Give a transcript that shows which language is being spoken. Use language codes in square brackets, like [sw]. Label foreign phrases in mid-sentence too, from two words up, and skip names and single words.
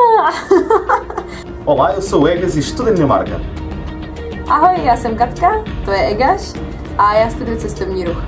[pt] Olá, eu sou o Egas e estudo em Dinamarca. [cs] Ahoj, já jsem Katka, to je Egas a já studuji cestovní ruch.